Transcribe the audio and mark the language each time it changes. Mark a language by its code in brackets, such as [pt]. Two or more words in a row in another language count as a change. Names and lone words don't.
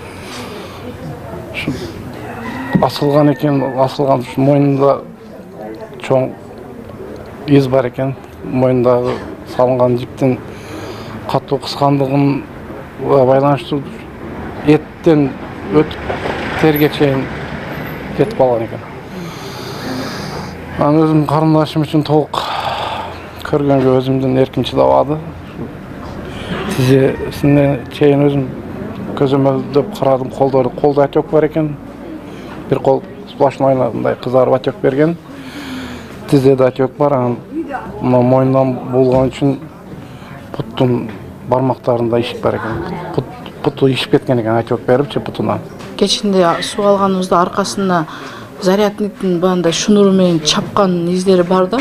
[ky] Асылган экен, асылган мойнунда чоң из бар экен, мойнундагы салынган жиптин катуу кыскандыгын байланыштуу эттен өтүп терге чейин кетип калган экен. Мен өзүм карындашым үчүн толук көргөнгө өзүмдүн эрким чыдабады. Тизесине чейин өзүм көзөмөлдөп карадым, колдо отек бар экен. Бир кол splashnoy мындай кызарып отек берген. Тизеде отек бар, анан мойнунан болгон үчүн буттун бармактарында ишик бар экен. Буту ишип кеткен экен, отек берипчи бутунан. Кечинде суу алганыбызда аркасына зарядниктин бандай шунуру менен чапкан издери бар да.